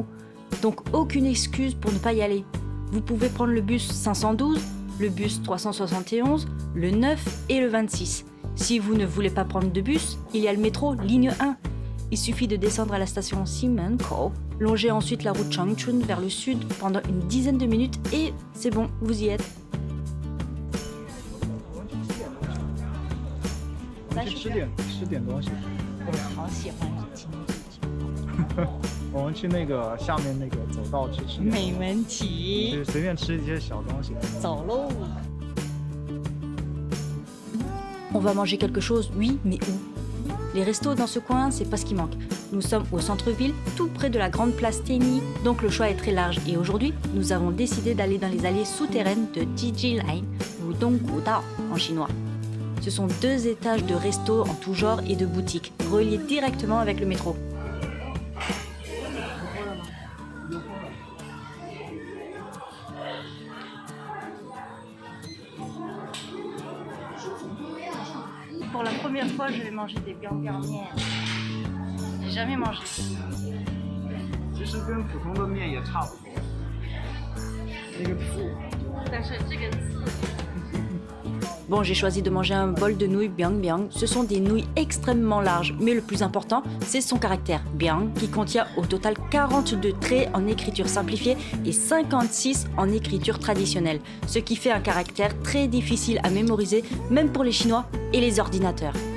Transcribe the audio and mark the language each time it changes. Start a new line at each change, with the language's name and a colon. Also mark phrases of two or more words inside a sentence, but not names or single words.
French: Donc, aucune excuse pour ne pas y aller. Vous pouvez prendre le bus 512, le bus 371, le 9 et le 26. Si vous ne voulez pas prendre de bus, il y a le métro ligne 1. Il suffit de descendre à la station Ximenkou, longer ensuite la route Changchun vers le sud pendant une dizaine de minutes et c'est bon, vous y êtes.
Chinese: 我们去吃点东西。我好喜欢听我们去那个下面那个走道去吃点，没问题，就随便吃一些小东西。走喽。
French: On va manger quelque chose, oui, mais où? Les restos dans ce coin, c'est pas ce qui manque. Nous sommes au centre-ville, tout près de la grande place Tenny, donc le choix est très large. Et aujourd'hui, nous avons décidé d'aller dans les allées souterraines de Jiji Line, ou Donggu Dao en chinois. Ce sont 2 étages de restos en tout genre et de boutiques, reliés directement avec le métro. Pour la première fois, je vais manger des biang-biang miens. J'ai jamais mangé.
Chinese: 其实跟普通的面也差不多。那个醋。但是这个字
French: Bon, j'ai choisi de manger un bol de nouilles biang biang. Ce sont des nouilles extrêmement larges, mais le plus important, c'est son caractère biang, qui contient au total 42 traits en écriture simplifiée et 56 en écriture traditionnelle, ce qui fait un caractère très difficile à mémoriser, même pour les Chinois et les ordinateurs.